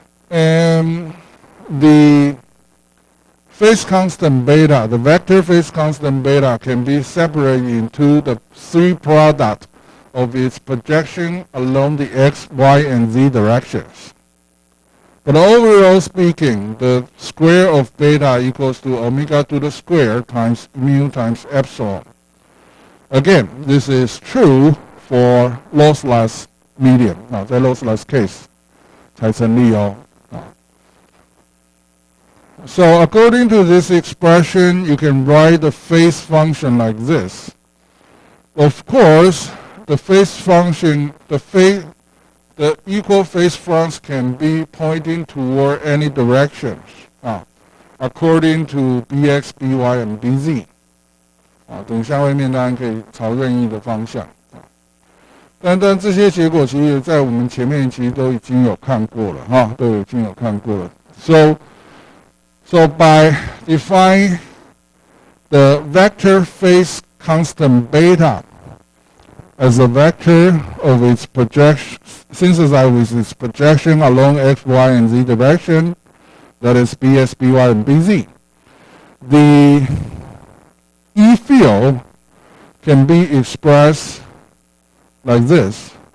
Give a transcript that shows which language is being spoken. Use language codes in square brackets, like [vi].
[en] And the phase constant beta, the vector phase constant beta, can be separated into the three products of its projection along the x, y, and z directions. But overall speaking, the square of beta equals to omega to the square times mu times epsilon. Again, this is true for lossless medium. [zh] 在 lossless case 才成立哦。 [en] So according to this expression, you can write the phase function like this. Of course, the phase function, the equal phase fronts can be pointing toward any directions, according to bx, by, and bz. [zh] 等下位面当然可以朝任意的方向。但这些结果其实在我们前面其实都已经有看过了，都已经有看过了。 [en] So by defining the vector phase constant beta as a vector of its projection, synthesized with its projection along x, y, and z direction, that is bs, by, and bz, the E field can be expressed like this.